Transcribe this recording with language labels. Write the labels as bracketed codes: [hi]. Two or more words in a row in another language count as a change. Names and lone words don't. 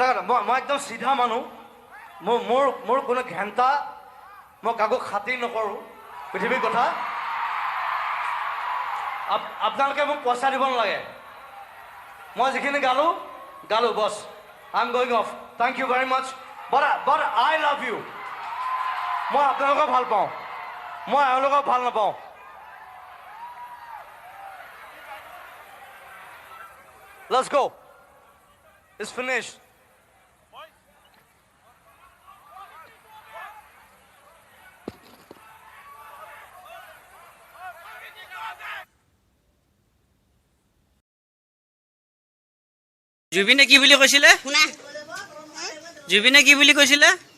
[as] কথা মই একদম সিধা মানুহ মোৰ কোনো ঘেণ্টা মই কাকো খাতিৰ নকৰোঁ পৃথিৱীৰ কথা আপোনালোকে মোক পইচা দিব নালাগে মই যিখিনি গালো [en] boss I am going off thank you very much but I love you [as] মই আপোনালোকক ভাল পাওঁ মই এওঁলোকক ভাল নাপাওঁ [en] Let's go. It's finished. [as] জুবিনে কি বুলি কৈছিলে জুবিনে কি বুলি কৈছিলে